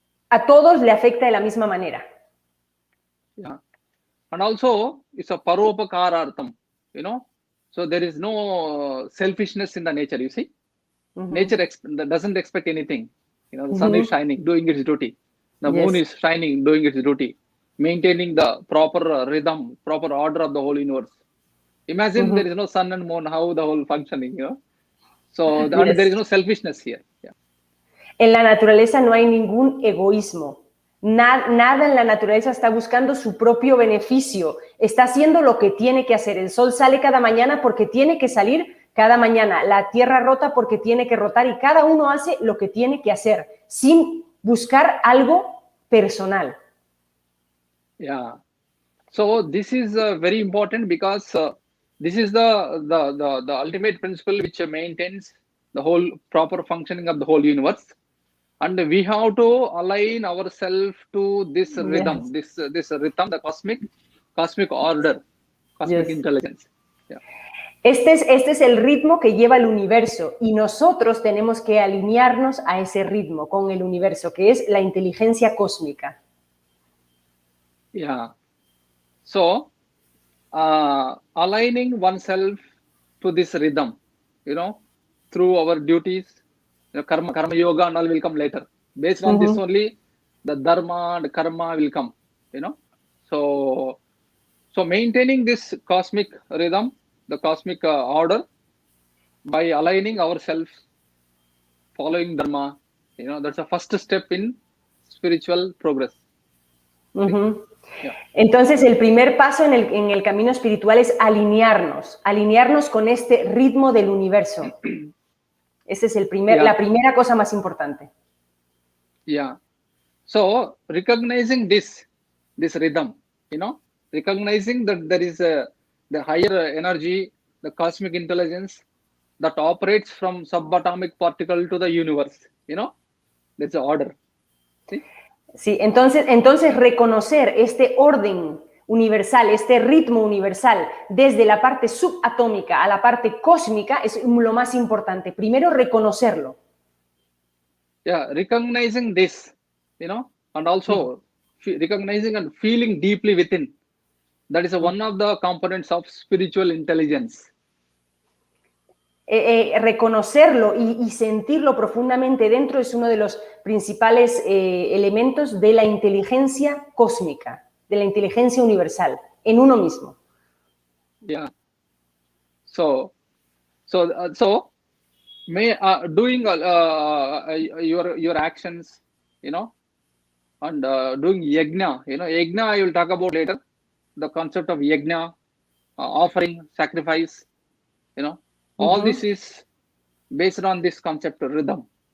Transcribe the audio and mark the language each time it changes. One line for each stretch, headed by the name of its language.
Spanish: A todos le afecta de la misma manera.
English: Yeah. And also, it's a paropakarartham, you know. So there is no selfishness in the nature, you see. Nature doesn't expect anything. You know, the sun is shining, doing its duty. The moon is shining, doing its duty. Maintaining the proper rhythm, proper order of the whole universe. Imagine there is no sun and moon, how the whole functioning, you know. So there is no selfishness here. Yeah.
Spanish: En la naturaleza no hay ningún egoísmo. Nada en la naturaleza está buscando su propio beneficio. Está haciendo lo que tiene que hacer. El sol sale cada mañana porque tiene que salir cada mañana. La tierra rota porque tiene que rotar y cada uno hace lo que tiene que hacer, sin buscar algo personal.
English: Yeah. So this is very important because this is the ultimate principle which maintains the whole proper functioning of the whole universe. And we have to align ourselves to this rhythm, Yes. this rhythm, the cosmic order, cosmic Yes. intelligence. Yeah.
Spanish: Este es el ritmo que lleva el universo y nosotros tenemos que alinearnos a ese ritmo con el universo, que es la inteligencia cósmica.
English: Yeah. So, aligning oneself to this rhythm, through our duties, karma yoga and all will come later. Based on this only, the dharma and karma will come, So maintaining this cosmic rhythm, the cosmic order, by aligning ourselves, following dharma, that's the first step in spiritual progress. Yeah.
Spanish: Entonces, el primer paso en el camino espiritual es alinearnos con este ritmo del universo. Esa es la primera cosa más importante.
English: Yeah. So, recognizing this rhythm, recognizing that there is the higher energy, the cosmic intelligence that operates from subatomic particle to the universe, that's the order.
Spanish: ¿Sí? Sí, entonces reconocer este orden universal, este ritmo universal, desde la parte subatómica a la parte cósmica es lo más importante. Primero, reconocerlo.
English: Yeah, recognizing this, and also recognizing and feeling deeply within. That is one of the components of spiritual intelligence.
Spanish: Reconocerlo y sentirlo profundamente dentro es uno de los principales elementos de la inteligencia cósmica, de la inteligencia universal, en uno mismo.
English: Yeah. So doing your actions, and doing yajna, yajna I will talk about later. The concept of yajna, offering, sacrifice, all this is based on this concept of rhythm.